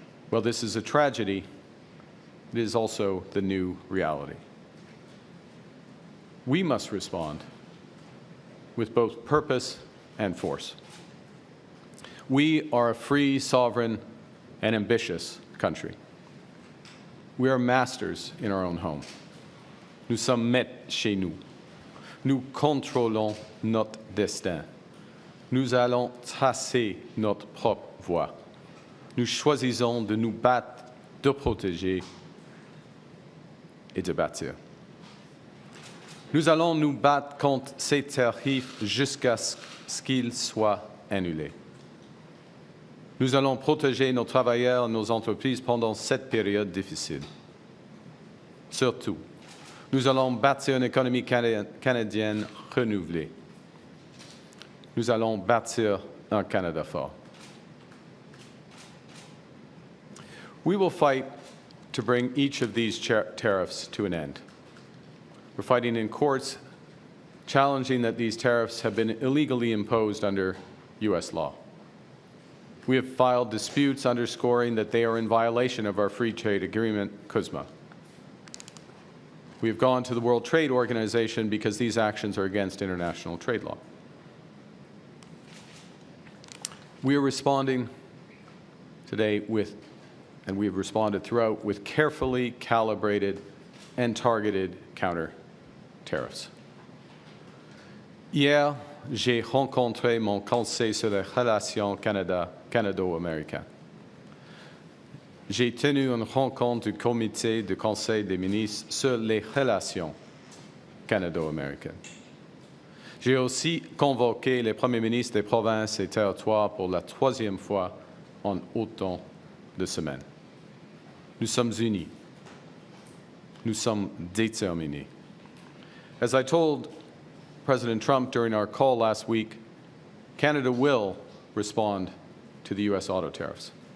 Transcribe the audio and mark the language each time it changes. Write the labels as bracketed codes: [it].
[en] Well, this is a tragedy. It is also the new reality. We must respond with both purpose and force. We are a free, sovereign, and ambitious country. We are masters in our own home. [fr] Nous sommes maîtres chez nous. Nous contrôlons notre destin. Nous allons tracer notre propre voie. Nous choisissons de nous battre, de protéger et de bâtir. Nous allons nous battre contre ces tarifs jusqu'à ce qu'ils soient annulés. Nous allons protéger nos travailleurs et nos entreprises pendant cette période difficile. Surtout, nous allons bâtir une économie canadienne renouvelée. Nous allons bâtir un Canada fort. [en] We will fight to bring each of these tariffs to an end. We're fighting in courts, challenging that these tariffs have been illegally imposed under U.S. law. We have filed disputes underscoring that they are in violation of our free trade agreement, CUSMA. We have gone to the World Trade Organization because these actions are against international trade law. We are responding today with, and we have responded throughout, with carefully calibrated and targeted counter-tariffs. [fr] Hier, j'ai rencontré mon conseil sur les relations canado-américaines. J'ai tenu une rencontre du comité du Conseil des ministres sur les relations canado-américaines. J'ai aussi convoqué les premiers ministres des provinces et territoires pour la troisième fois en autant de semaines. Nous sommes unis. Nous sommes déterminés. [en] As I told President Trump during our call last week, Canada will respond to the U.S. auto tariffs.